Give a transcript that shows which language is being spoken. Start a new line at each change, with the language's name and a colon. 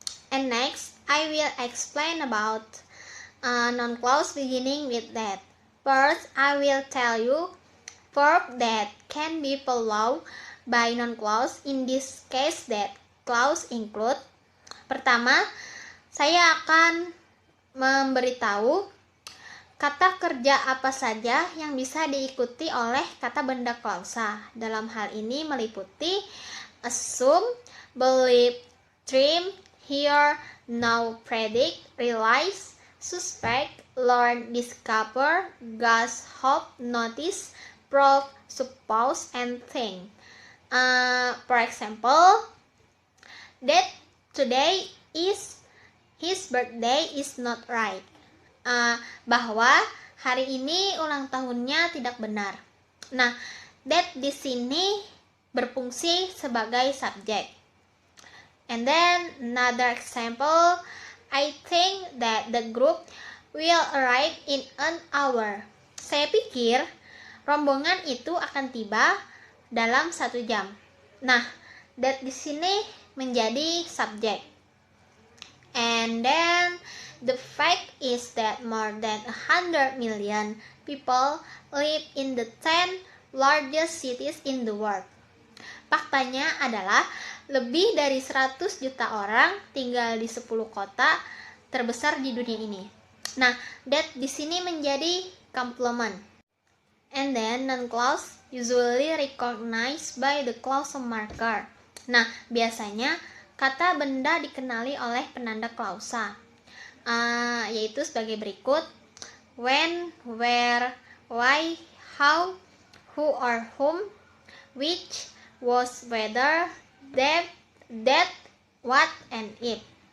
English: And next, I will explain about noun clause beginning with that. First, I will tell you verb that can be followed by noun clause in this case that clause include.
Indonesian: Pertama, saya akan memberitahu kata kerja apa saja yang bisa diikuti oleh kata benda klausa. Dalam hal ini meliputi
English: assume, believe, dream, hear, know, predict, realize, suspect, learn, discover, guess, hope, notice, prove, suppose, and think. For example, that today is his birthday is not right.
Indonesian: Bahwa hari ini ulang tahunnya tidak benar. Nah, that di sini berfungsi sebagai subjek.
English: And then another example, I think that the group will arrive in an hour.
Indonesian: Saya pikir rombongan itu akan tiba dalam 1 jam. Nah, that di sini menjadi subjek.
English: And then the fact is that more than 100 million people live in the 10 largest cities in the world.
Indonesian: Faktanya adalah lebih dari 100 juta orang tinggal di 10 kota terbesar di dunia ini. Nah, that di sini menjadi komplement.
English: And then non-clause usually recognized by the clause marker.
Indonesian: Nah, biasanya kata benda dikenali oleh penanda klausa, yaitu sebagai berikut:
English: when, where, why, how, who or whom, which, was, whether, that, what, and if.